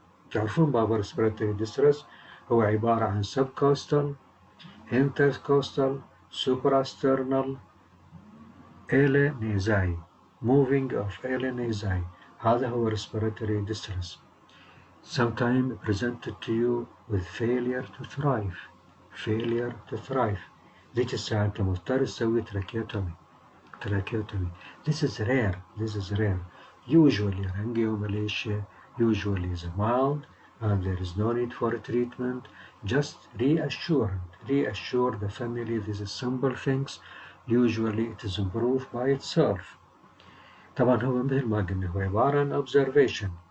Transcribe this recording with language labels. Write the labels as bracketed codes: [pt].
[ar] تعرفون بابا [en] respiratory distress [ar] هو عبارة عن [en] subcostal, intercostal, suprasternal nasal moving of nasal. [ar] هذا هو [en] respiratory distress. Sometimes presented to you with failure to thrive. [ar] ذيك الساعة أنت مضطر تسوي tracheotomy. [en] This is rare. Usually laryngomalacia usually is mild and there is no need for treatment. Just reassure the family. This is simple things. Usually it is improved by itself. [ar] طبعا هو مثل ما قلنا هو عبارة عن observation.